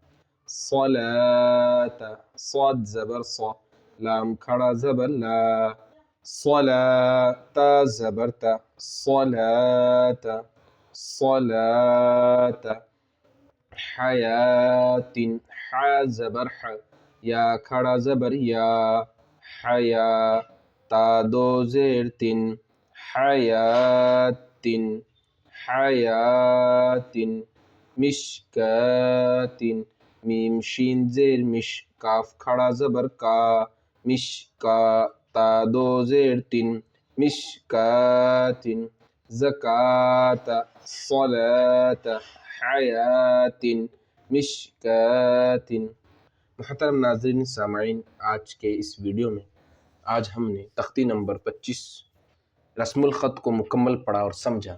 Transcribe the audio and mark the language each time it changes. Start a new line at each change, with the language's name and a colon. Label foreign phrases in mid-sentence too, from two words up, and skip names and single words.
Urdu: صلاۃ، صاد زبر صا، لام کھڑا زبر لا، صلاۃ زبر تا، صلاۃ، صلاۃ، حیات، حا زبر ح، یا کھڑا زبر یا، حیا، تا دو زیر تن، حیات، حیات، مشکات، میم شین زیر مش، کاف کھڑا زبر کا، مشکا، تا دو زیر تن، مشکات، زکات، صلاۃ، حیات، مشکات۔ محترم ناظرین سامعین، آج کے اس ویڈیو میں آج ہم نے تختی نمبر 25 رسم الخط کو مکمل پڑھا اور سمجھا۔